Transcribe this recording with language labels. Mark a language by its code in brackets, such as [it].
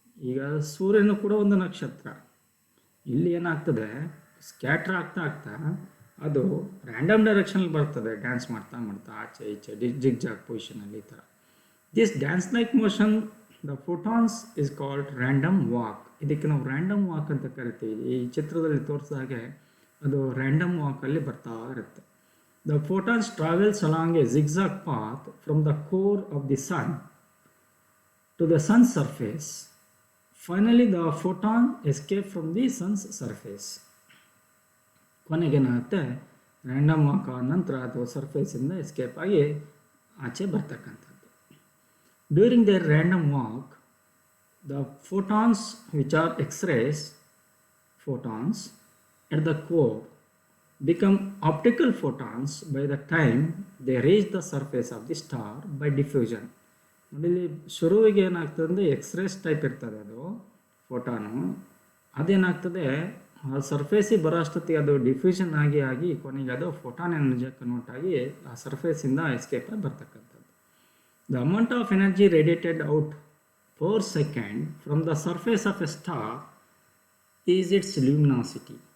[kn] ಈಗ ಸೂರ್ಯನು ಕೂಡ ಒಂದು ನಕ್ಷತ್ರ. ಇಲ್ಲಿ ಏನಾಗ್ತದೆ, ಸ್ಕ್ಯಾಟ್ರ್ ಆಗ್ತಾ ಅದು ರ್ಯಾಂಡಮ್ ಡೈರೆಕ್ಷನಲ್ಲಿ ಬರ್ತದೆ, ಡ್ಯಾನ್ಸ್ ಮಾಡ್ತಾ ಆಚೆ ಈಚೆ ಜಿಗ್-ಜಾಗ್ ಪೊಸಿಷನಲ್ಲಿ ಈ ಥರ. [en] This dance like motion the photons is called random walk. [kn] ಇದಕ್ಕೆ ನಾವು ರ್ಯಾಂಡಮ್ ವಾಕ್ ಅಂತ ಕರಿತೀವಿ. ಈ ಚಿತ್ರದಲ್ಲಿ ತೋರಿಸಿದ ಹಾಗೆ ಅದು ರ್ಯಾಂಡಮ್ ವಾಕಲ್ಲಿ ಬರ್ತಾ ಇರುತ್ತೆ. [en] The photons travels along a zigzag path from the core of the sun to the sun's surface. Finally, the photon escapes from the sun's surface. [kn] ಕೊನೆಗೇನಾಗುತ್ತೆ, random walk ಆದ ನಂತರ ಅದು ಸರ್ಫೇಸಿಂದ ಎಸ್ಕೇಪ್ ಆಗಿ ಆಚೆ ಬರ್ತಕ್ಕಂಥದ್ದು. [en] During their random walk, the photons which are X-rays photons at the core become optical photons by the time they reach the surface of the star by diffusion. [kn] ನೋಡಿ, ಶುರುವಿಗೆ ಏನಾಗ್ತದೆ ಅಂದರೆ X-rays type ಇರ್ತದೆ ಅದು ಫೋಟಾನು. ಅದೇನಾಗ್ತದೆ, ಆ ಸರ್ಫೇಸಿಗೆ ಬರೋ ಅಷ್ಟೊತ್ತಿಗೆ ಅದು ಡಿಫ್ಯೂಷನ್ ಆಗಿ ಕೊನೆಗೆ ಅದು ಫೋಟಾನ್ ಎನರ್ಜಿ ಕನ್ವರ್ಟ್ ಆಗಿ ಆ ಸರ್ಫೇಸಿಂದ ಎಸ್ಕೇಪ್ ಆಗಿ ಬರ್ತಕ್ಕಂಥದ್ದು. [en] The amount of energy radiated out per second from the surface of a star is its luminosity.